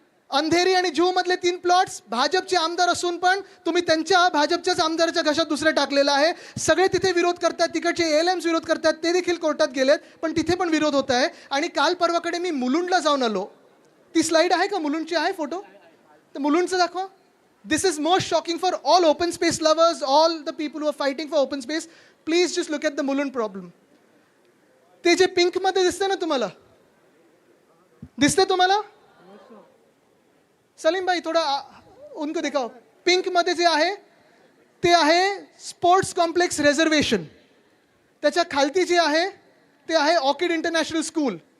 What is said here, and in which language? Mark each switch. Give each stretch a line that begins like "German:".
Marathi: अंधेरी आणि जुहू मधले 3 प्लॉट्स भाजपचे आमदार असून पण तुम्ही त्यांच्या भाजपच्याच आमदाराच्या घशात दुसरे टाकलेला आहे. सगळे तिथे विरोध करतात, तिकडचे ALMs विरोध करतात, ते देखील कोर्टात गेलेत, पण तिथे पण विरोध होत आहे. आणि काल परवाकडे मी मुलुंडला जाऊन आलो. ती स्लाइड आहे का मुलुंडची? आहे फोटो तर मुलुंडचं दाखवा.
English: This is most shocking for all open space lovers, all the people who are fighting for open space. Please just look at the Mulund problem.
Marathi: ते जे पिंक मध्ये दिसते ना, तुम्हाला दिसते? तुम्हाला
Hindi: सलीम भाई थोड़ा उनको दिखाओ.
Marathi: पिंक मध्ये जे आहे ते आहे स्पोर्ट्स कॉम्प्लेक्स रिझर्वेशन. त्याच्या खालती जे आहे ते आहे ऑर्किड इंटरनॅशनल स्कूल.